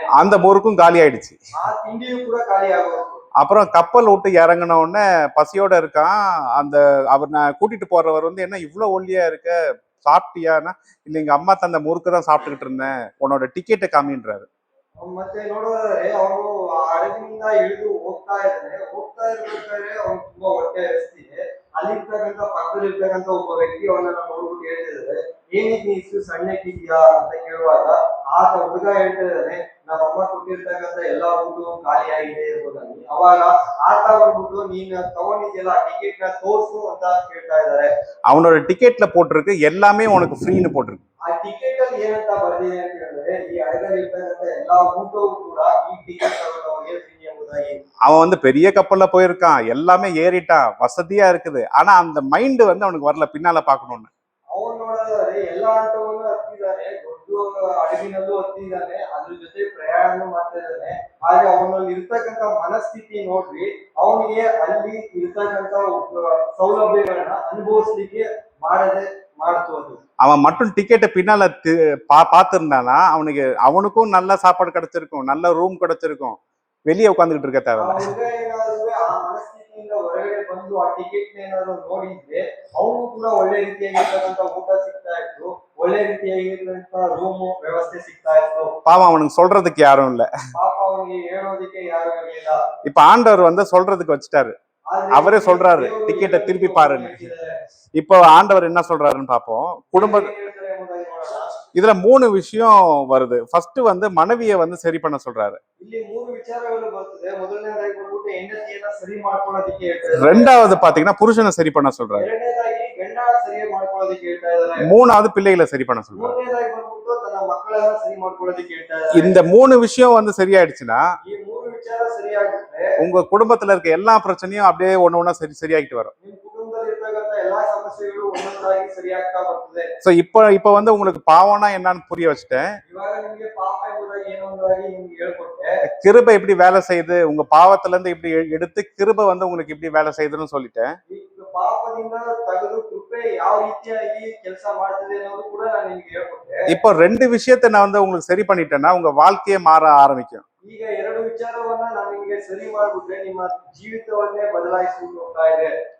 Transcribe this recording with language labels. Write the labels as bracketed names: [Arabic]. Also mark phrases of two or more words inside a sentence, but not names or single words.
[Tamil] அந்த முறுக்கும் காலி ஆயிடுச்சு. [Kannada] ಆ ತಿಂಡಿಯು ಕೂಡ ಖಾಲಿ ಆಗೋದು. [Tamil] அப்புறம் கப்பல் விட்டு இறங்கின உடனே பசியோட இருக்கான். அவனை கூட்டிட்டு போறவர் வந்து, என்ன இவ்வளவு ஒல்லியா இருக்க, சாப்பிட்டியானா? இல்ல, எங்க அம்மா தந்த முறுக்கு தான் சாப்பிட்டுக்கிட்டு இருந்தேன், உன்னோட டிக்கெட்டை காமின்றாரு. [Kannada] ಮತ್ತೆ ನೋಡೋದಾದ್ರೆ ಅವನು ಆ ಹಡಗಿನಿಂದ ಇಳಿದು ಹೋಗ್ತಾ ಇರ್ಬೇಕಾದ್ರೆ ಅವ್ನು ತುಂಬಾ ಹೊಟ್ಟೆ ಹಸಿತಿದೆ. ಅಲ್ಲಿರ್ತಕ್ಕಂಥ ಪಕ್ಕದಲ್ಲಿರ್ತಕ್ಕಂಥ ಒಬ್ಬ ವ್ಯಕ್ತಿ ಅವನನ್ನ ನೋಡ್ಬಿಟ್ಟು ಹೇಳ್ತಿದ್ದಾರೆ, ಏನಕ್ಕೆ ನೀ ಇಷ್ಟು ಸಣ್ಣಕ್ಕಿದ್ಯಾ ಅಂತ ಕೇಳುವಾಗ ಆತ ಹುಡುಗ ಹೇಳ್ತಾ ಇದ್ದಾನೆ, ನಮ್ಮ ಅಮ್ಮ ಕೊಟ್ಟಿರ್ತಕ್ಕಂಥ ಎಲ್ಲಾ ಊಟವು ಖಾಲಿ ಆಗಿದೆ ಎಂಬುದಾಗಿ. ಅವಾಗ ಆತ ಬಂದ್ಬಿಟ್ಟು, ನೀನ್ ತಗೊಂಡಿದ್ಯಲ್ಲ ಆ ಟಿಕೆಟ್ ನ ತೋರ್ಸು ಅಂತ ಕೇಳ್ತಾ ಇದ್ದಾರೆ. [Tamil] அவனோட டிக்கெட்ல போட்டிருக்கு எல்லாமே உனக்கு ஃப்ரீன்னு போட்டிருக்கு. [Kannada] ಆ ಟಿಕೆಟ್ ಅಲ್ಲಿ ಏನಂತ ಬರ್ದಿದೆ ಅಂತ ಹೇಳಿದ್ರೆ, ಈ ಹಡಗಲ್ಲಿ ಇರ್ತಕ್ಕಂಥ ಎಲ್ಲಾ ಊಟವು ಕೂಡ ಈ ಟಿಕೆಟ್ ತಗೊಂಡವರಿಗೆ ಫ್ರೀ ಎಂಬುದಾಗಿ. [Tamil] அவன் வந்து பெரிய கப்பல்ல போயிருக்கான், எல்லாமே ஏறிட்டான், வசதியா இருக்குது, ஆனா அந்த மைண்ட் வந்து அவனுக்கு வரல பின்னால பாக்கணும்னு. [Kannada] ಅವನು ನೋಡೋದಾದ್ರೆ ಎಲ್ಲಾ ಆಟವನ್ನು ಹತ್ತಿದ್ದಾನೆ, ದೊಡ್ಡ ಹಡಗಿನಲ್ಲೂ ಹತ್ತಿದ್ದಾನೆ, ಅದ್ರ ಜೊತೆ ಪ್ರಯಾಣ ಮಾಡ್ತಾ ಇದ್ದಾನೆ. ಆದ್ರೆ ಅವನಲ್ಲಿ ಇರ್ತಕ್ಕಂಥ ಮನಸ್ಥಿತಿ ನೋಡ್ರಿ, ಅವನಿಗೆ ಅಲ್ಲಿ ಇರ್ತಕ್ಕಂಥ ಸೌಲಭ್ಯಗಳನ್ನ ಅನುಭವಿಸ್ಲಿಕ್ಕೆ ಮಾಡ್ತೋದು. [Tamil] அவன் மட்டும் டிக்கெட்டை பின்னால பார்த்திருந்தானா அவனுக்கும் நல்ல சாப்பாடு கிடைச்சிருக்கும், நல்ல ரூம் கிடைச்சிருக்கும், வெளியே உட்காந்துக்கிட்டு இருக்க தேவையில்ல. [Kannada] ಆ ಮನಸ್ಥಿತಿಯಿಂದ ಹೊರಗಡೆ ಬಂದು ಆ ಟಿಕೆಟ್ ಏನಾದ್ರು ನೋಡಿದ್ರೆ ಅವನು ಕೂಡ ಒಳ್ಳೆ ರೀತಿಯಾಗಿರ್ತಕ್ಕಂಥ ಊಟ ಸಿಗ್ತಾ ಇತ್ತು, ಒಳ್ಳೆ ರೀತಿಯಾಗಿರ್ತಕ್ಕಂಥ ರೂಮ್ ವ್ಯವಸ್ಥೆ ಸಿಗ್ತಾ ಇತ್ತು. [Tamil] பாவம் அவனுக்கு சொல்றதுக்கு யாரும் இல்ல. [Kannada] ಪಾಪ ಅವನಿಗೆ ಹೇಳೋದಕ್ಕೆ ಯಾರು ಇರಲಿಲ್ಲ. [Tamil] இப்ப ஆண்டவர் வந்து சொல்றதுக்கு வச்சுட்டாரு. அவரே சொல்றாரு டிக்கெட்டை திருப்பி பாருன்னு. இப்போ ஆண்டவர் என்ன சொல்றாருன்னு பாப்போம். இதுல 3 விஷயம் வருது. ஃபர்ஸ்ட் வந்து மனைவியை வந்து சரி பண்ண சொல்றாரு. [Kannada] ಇಲ್ಲಿ 3 ವಿಚಾರಗಳು ಬರ್ತದೆ. ಮೊದಲನೇದಾಗಿ ಬಂದ್ಬಿಟ್ಟು ಹೆಂಡತಿಯನ್ನ ಸರಿ ಮಾಡ್ಕೊಳ್ಳೋದಕ್ಕೆ ಹೇಳ್ತಾರೆ. [Tamil] ரெண்டாவது பாத்தீங்கன்னா புருஷனை சரி பண்ண சொல்றாரு. [Kannada] ಎರಡನೇದಾಗಿ ಗಂಡ ಸರಿ ಮಾಡ್ಕೊಳ್ಳೋದಕ್ಕೆ ಹೇಳ್ತಾ ಇದ್ದಾರೆ. [Tamil] மூணாவது பிள்ளைகளை சரி பண்ண சொல்றாரு. [Kannada] ಮೂರನೇದಾಗಿ ಬಂದ್ಬಿಟ್ಟು ತನ್ನ ಮಕ್ಕಳನ್ನ ಸರಿ ಮಾಡ್ಕೊಳ್ಳೋದಕ್ಕೆ ಹೇಳ್ತಾ ಇದ್ದಾರೆ. [Tamil] இந்த 3 விஷயம் வந்து சரியாயிடுச்சுன்னா [Kannada] ಈ 3 ವಿಚಾರ ಸರಿಯಾಗಿದ್ರೆ [Tamil] உங்க குடும்பத்துல இருக்க எல்லா பிரச்சனையும் அப்படியே ஒண்ணு சரியாகிட்டு வரும். [Kannada] ನಿಮ್ಮ ಕುಟುಂಬದಲ್ಲಿ ಇರ್ತಕ್ಕಂಥ ಎಲ್ಲಾ ಸಮಸ್ಯೆಗಳು ಒಂದೊಂದಾಗಿ ಸರಿಯಾಗ್ತಾ ಬರ್ತದೆ. [Tamil] சோ இப்ப வந்து உங்களுக்கு பாவம்னா என்னன்னு புரிய வச்சுட்டேன். [Kannada] ಇವಾಗ ನಿಮಗೆ ಪಾಪ ಎಂಬುದಾಗಿ ಏನು ಅನ್ನೋದಾಗಿ ನಿಮ್ಗೆ ಹೇಳ್ಕೊಟ್ಟೆ. [Tamil] கிருபை எப்படி வேலை செய்யுது, உங்க பாவத்துல இருந்து இப்படி எடுத்து கிருபை வந்து உங்களுக்கு இப்படி வேலை செய்யுதுன்னு சொல்லிட்டேன். [Kannada] ಈಗ ಪಾಪದಿಂದ ತೆಗೆದು ಕೃಪೆ ಯಾವ ರೀತಿಯಾಗಿ ಕೆಲಸ ಮಾಡ್ತಿದೆ ಅನ್ನೋದು ಕೂಡ ನಾನು ನಿಮ್ಗೆ ಹೇಳ್ಕೊಟ್ಟೆ. [Tamil] இப்போ 2 விஷயத்தை நான் வந்து உங்களுக்கு சரி பண்ணிட்டேன்னா உங்க வாழ்க்கையே மாற ஆரம்பிக்கும். [Kannada] ಈಗ 2 ವಿಚಾರವನ್ನ ನಾನು ನಿಮಗೆ ಸರಿ ಮಾಡ್ಬಿಟ್ರೆ ನಿಮ್ಮ ಜೀವಿತವನ್ನೇ ಬದಲಾಯಿಸಿಕೊಂಡು ಹೋಗ್ತಾ ಇದೆ.